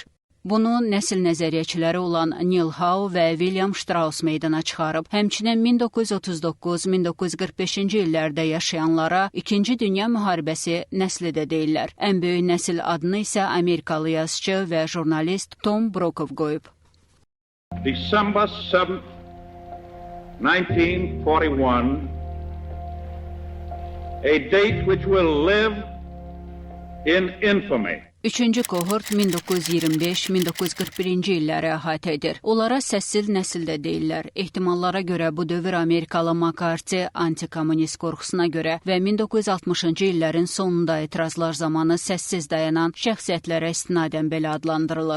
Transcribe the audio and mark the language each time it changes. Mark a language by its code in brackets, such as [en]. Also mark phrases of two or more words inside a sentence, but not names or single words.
[az] Bunu nəsil nəzəriyyəçiləri olan Neil Howe və William Strauss meydana çıxarıb. Həmçinin 1939-1945-ci illərdə yaşayanlara İkinci Dünya müharibəsi nəsli də deyirlər. Ən böyük nəsil adını isə Amerikalı yazıcı və jurnalist Tom Brokaw qoyub. [en] December 7th, 1941, a date which will live in infamy. [az] Üçüncü kohort 1925-1941-ci illəri əhatə edir. Onlara səssiz nəsil də deyirlər. Ehtimallara görə bu dövr Amerikalı McCarthy antikommunist qorxusuna görə və 1960-cı illərin sonunda etirazlar zamanı səssiz dayanan şəxsiyyətlərə istinadən belə adlandırılır.